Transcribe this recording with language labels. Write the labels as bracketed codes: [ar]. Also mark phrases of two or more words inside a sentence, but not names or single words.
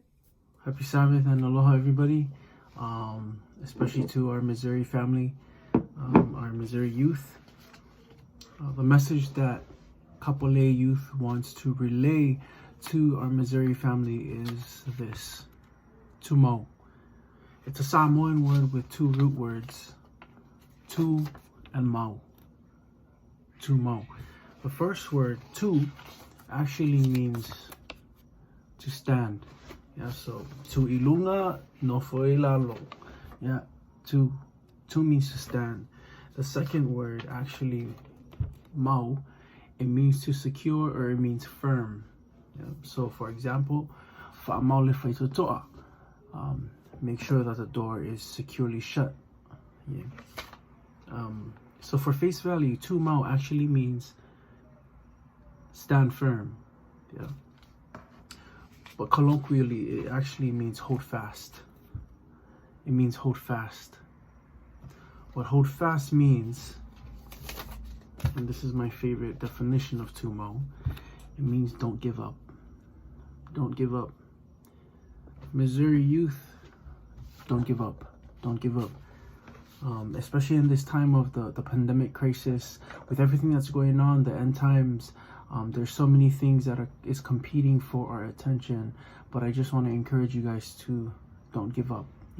[en] Happy Sabbath and aloha, everybody. Especially to our Missouri family, our Missouri youth. The message that Kapolei Youth wants to relay to our Missouri family is this: Tumau. It's a Samoan word with two root words, tu and mau. Tumau. The first word, tu, actually means to stand. Yeah, so [sm] tu ilunga no foilalo. [en] Yeah, tu means to stand. The second word, actually, mau, it means to secure or it means firm. Yeah, so for example, make sure that the door is securely shut. Yeah. So for face value, [sm] tu mau [en] actually means stand firm. Yeah. But colloquially, it actually means hold fast. It means hold fast. What hold fast means, and this is my favorite definition of [sm] tu mau, [en] it means don't give up. Don't give up. Missouri youth, don't give up. Don't give up. Especially in this time of the pandemic crisis, with everything that's going on, the end times, There's so many things that is competing for our attention, but I just want to encourage you guys to don't give up.